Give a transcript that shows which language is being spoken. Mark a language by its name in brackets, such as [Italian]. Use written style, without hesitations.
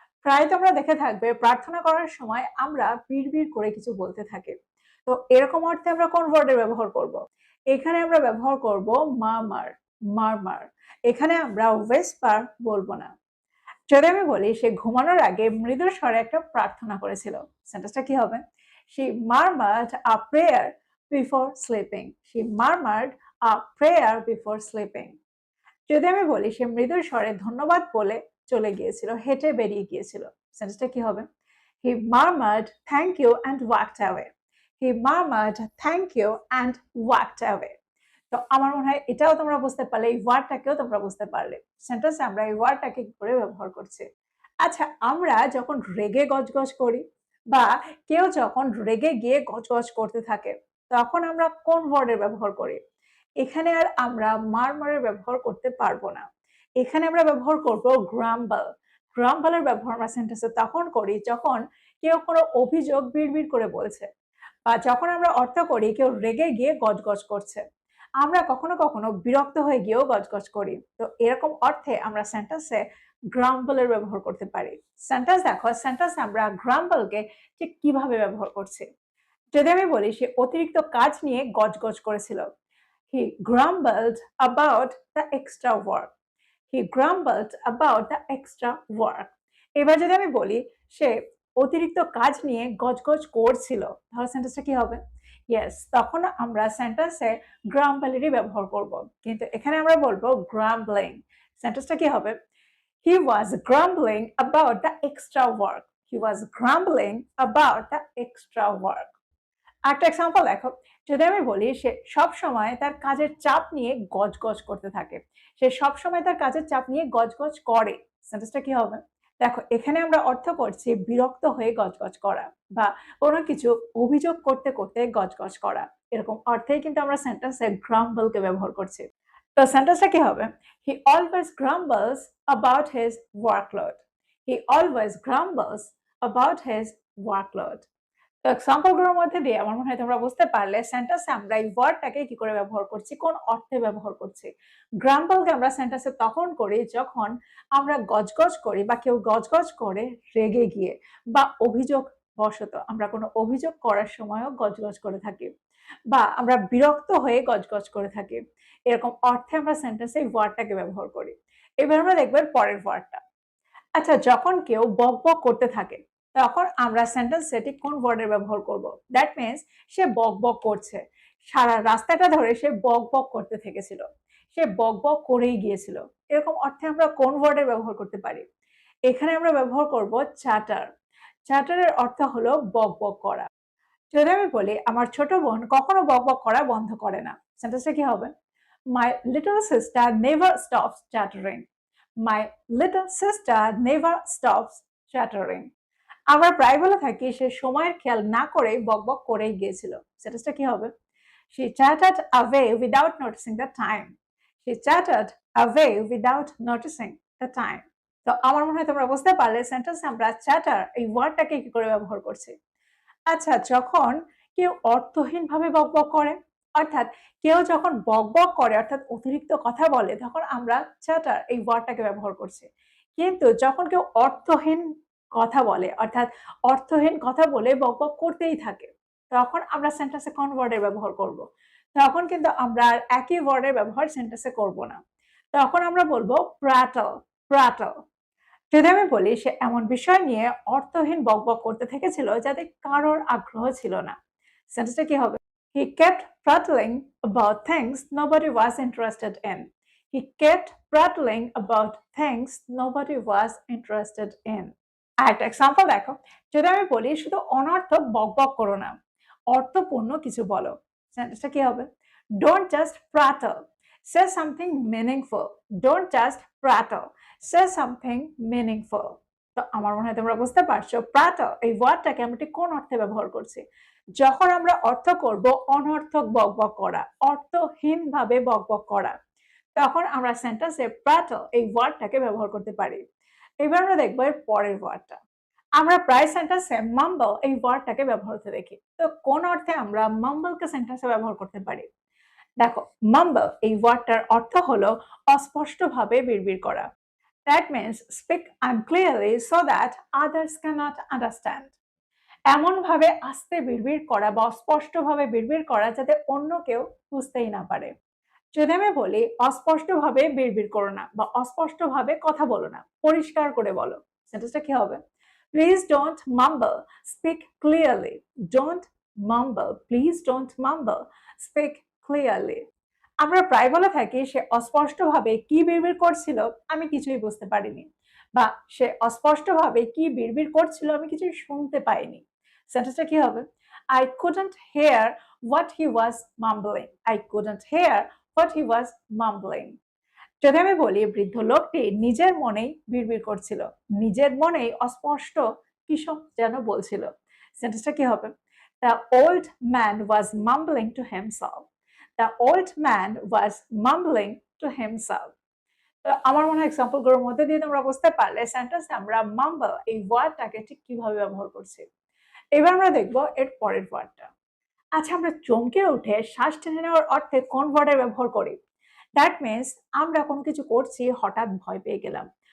[Bangla] প্রায় তোমরা দেখে থাকবে প্রার্থনা করার সময় আমরা বিড়বিড় করে কিছু বলতে থাকি। তো এরকম অর্থে আমরা কোন ওয়ার্ডের ব্যবহার করব? এখানে আমরা ব্যবহার করব মারমার। মারমার। এখানে আমরা ওয়েসপার বলবো না। যদি আমি বলি সে ঘুমানোর আগে মৃদু স্বরে একটা প্রার্থনা করেছিল, সেন্টেন্সটা কি হবে? [English] She murmured a prayer before sleeping. She murmured a prayer before sleeping. [Bangla] যদি আমি বলি সে মৃদু স্বরে ধন্যবাদ বলে চলে গিয়েছিল, হেঁটে বেরিয়ে গিয়েছিল, সেন্টেন্সটা কি হবে? [English] He murmured thank you and walked away. He murmured thank you and walked away. [Bangla] তো আমার মনে হয় এটাও তোমরা বুঝতে পারলে, এই ওয়ার্ডটাকেও তোমরা বুঝতে পারলে সেন্টেন্সে আমরা এই ওয়ার্ডটাকে কি করে ব্যবহার করছি। আচ্ছা, আমরা যখন রেগে গজগজ করি বা কেউ যখন রেগে গিয়ে গজগজ করতে থাকে, তখন আমরা কোন ওয়ার্ডের ব্যবহার করি? এখানে আর আমরা মারমারের ব্যবহার করতে পারবো না। এখানে আমরা ব্যবহার করব গ্রাম্বল। গ্রাম্বলের ব্যবহার আমরা সেন্টেন্সে তখন করি যখন কেউ কোনো অভিযোগ বিড়বিড় করে বলছে, বা যখন আমরা অর্থ করি কেউ রেগে গিয়ে গজগজ করছে। আমরা কখনো কখনো বিরক্ত হয়ে গিয়েও গজগজ করি। তো এরকম অর্থে আমরা সেন্টেন্সে গ্রাম্বলের ব্যবহার করতে পারি। সেন্টেন্স দেখো, সেন্টেন্সে আমরা গ্রাম্বলকে ঠিক কিভাবে ব্যবহার করছি। যদি আমি বলি সে অতিরিক্ত কাজ নিয়ে গজগজ করেছিল, [English] he grumbled about the extra work. He grumbled about the extra work. [Bangla] এবার যদি আমি বলি সে অতিরিক্ত কাজ নিয়ে গজগজ করছিল, তাহলে সেন্টেন্সটা কি হবে? ইয়েস, তখন আমরা সেন্টেন্সে গ্রাম্বলিরই ব্যবহার করব। কিন্তু এখানে আমরা বলবো গ্রাম্বলিং। সেন্টেন্সটা কি হবে? [English] He was grumbling about the extra work. He was grumbling about the extra work. [Bangla] আরেকটা এক্সাম্পল দেখো, যদি আমি বলি সে সবসময় তার কাজের চাপ নিয়ে গজগজ করতে থাকে। সে সবসময় তার কাজের চাপ নিয়ে গজগজ করে। সেন্টেন্সটা কি হবে? দেখো এখানে আমরা অর্থ করছি বিরক্ত হয়ে গজগজ করা বা কোনো কিছু অভিযোগ করতে করতে গজগজ করা। এরকম অর্থেই কিন্তু আমরা সেন্টেন্সে grumble কে ব্যবহার করছি। তো সেন্টেন্সটা কি হবে? [English] He always grumbles about his workload. He always grumbles about his workload. [Bangla] তো এক্সাম্পল গুলোর মধ্যে দিয়ে আমার মনে হয় তোমরা বুঝতে পারলে সেন্টেন্সে আমরা এই ওয়ার্ডটাকে কি করে ব্যবহার করছি, কোন অর্থে ব্যবহার করছি। গ্রাম্বলকে আমরা সেন্টেন্সে তখন করি যখন আমরা গজগজ করি বা কেউ গজগজ করে রেগে গিয়ে বা অভিযোগ বশত আমরা কোনো অভিযোগ করার সময়ও গজগজ করে থাকি বা আমরা বিরক্ত হয়ে গজগজ করে থাকি। এরকম অর্থে আমরা সেন্টেন্সে এই ওয়ার্ডটাকে ব্যবহার করি। এবার আমরা দেখব এর পরের ওয়ার্ডটা। আচ্ছা, যখন কেউ বকবক করতে থাকে তখন আমরা সেন্টেন্সে ঠিক কোন ওয়ার্ডের ব্যবহার করব? [English] that means [Bangla] সে বকবক করছে। সারা রাস্তাটা ধরে সে বকবক করতে থেকেছিল। সে বকবক করেই গিয়েছিল। এরকম অর্থে আমরা কোন ওয়ার্ডের ব্যবহার করতে পারি? এখানে আমরা ব্যবহার করব chatter. chatter এর অর্থ হলো বকবক করা। যদি আমি বলি আমার ছোট বোন কখনো বকবক করা বন্ধ করে না। সেন্টেন্সটা কি হবে? [English] My little sister never stops chattering. My little sister never stops chattering. [Bangla] আমরা প্রায় বলে থাকি সে সময়ের খেয়াল না করেই বকবক করেই গিয়েছিল। সেন্টেন্সটা কি হবে? [English] She chattered away without noticing the time. She chattered away without noticing the time. [Bangla] তো আমার মনে হয় তোমরা বুঝতে পারলে সেন্টেন্সে আমরা chatter এই ওয়ার্ডটাকে কি করে ব্যবহার করছি। আচ্ছা, যখন কেউ অর্থহীনভাবে বকবক করে, অর্থাৎ কেউ যখন বকবক করে অর্থাৎ অতিরিক্ত কথা বলে তখন আমরা chatter এই ওয়ার্ডটাকে ব্যবহার করছি। কিন্তু যখন কেউ অর্থহীন কথা বলে অর্থাৎ অর্থহীন কথা বলে বকবক করতেই থাকে, তখন আমরা সেন্টেন্সে কোন ওয়ার্ডের ব্যবহার করব? তখন কিন্তু আমরা আর একই ওয়ার্ডের ব্যবহার সেন্টেন্সে করব না। তখন আমরা বলবো prattle, prattle। যদি আমি বলি সে এমন বিষয় নিয়ে অর্থহীন বকবক করতে থেকেছিল যাতে কারোর আগ্রহ ছিল না। সেন্টেন্সটা কি হবে? [English] He kept prattling about things nobody was interested in. He kept prattling about things nobody was interested in. [Bangla] আরেকটা এক্সাম্পল দেখো, যদি আমি বলি শুধু অনর্থক বকবক করো না, অর্থপূর্ণ কিছু বলো। সেন্টেন্সটা কি হবে? [English] Don't just prattle. Say something meaningful. Don't just prattle. Say something meaningful. [Bangla] তো আমার মনে হয় তোমরা বুঝতে পারছো prattle এই ওয়ার্ডটাকে আমরা ঠিক কোন অর্থে ব্যবহার করছি। যখন আমরা অর্থ করব অনর্থক বকবক করা, অর্থহীনভাবে বকবক করা, তখন আমরা সেন্টেন্সে prattle এই ওয়ার্ডটাকে ব্যবহার করতে পারি। এবার আমরা দেখব এর পরের ওয়ার্ডটা। আমরা প্রায় সেন্টেন্সে mumble এই ওয়ার্ডটাকে ব্যবহার করতে দেখি। তো কোন অর্থে আমরা mumble কে সেন্টেন্সে ব্যবহার করতে পারি? দেখো, mumble এই ওয়ার্ডটার অর্থ হলো অস্পষ্টভাবে বিড়বিড় করা। [English] That means speak unclearly so that others cannot understand. [Bangla] এমনভাবে আস্তে বিড়বিড় করা বা অস্পষ্টভাবে বিড়বিড় করা যাতে অন্য কেউ বুঝতেই না পারে। যদি আমি বলি অস্পষ্টভাবে বিড়বিড় করো না বা অস্পষ্টভাবে কথা বলো না, পরিষ্কার করে বলো। সেন্টেন্সটা কি হবে? [English] Please don't mumble, speak clearly. Don't mumble, please don't mumble, speak clearly. [Bangla] আমরা প্রায় বলে থাকি সে অস্পষ্টভাবে কি বিড়বিড় করছিল আমি কিছুই বুঝতে পারিনি বা সে অস্পষ্টভাবে কি বিড়বিড় করছিল আমি কিছুই শুনতে পাইনি। সেন্টেন্সটা কি হবে? [English] I couldn't hear what he was mumbling. I couldn't hear what he was mumbling. [Bangla] যদি আমি বলি বৃদ্ধ লোকটি নিজের মনেই বিড়বিড় করছিল, নিজের মনেই অস্পষ্ট কিসব যেন বলছিল। সেন্টেন্সটা কি হবে? [English] The old man was mumbling to himself. The old man was mumbling to himself. [Bangla] তো আমার মনে হয় এক্সাম্পল গুলোর মধ্যে দিয়ে তোমরা বুঝতে পারলে সেন্টেন্সে আমরা mumble এই ওয়ার্ডটাকে ঠিক কিভাবে ব্যবহার করছি। এবার আমরা দেখব এর পরের ওয়ার্ডটা। আচ্ছা, আমরা চমকে উঠে শ্বাস টেনে নেওয়ার অর্থে কোন ওয়ার্ডের ব্যবহার করি? [English] that means [Bangla] আমরা কোনো কিছু করছি হঠাৎ ভয় পেয়ে গেলাম।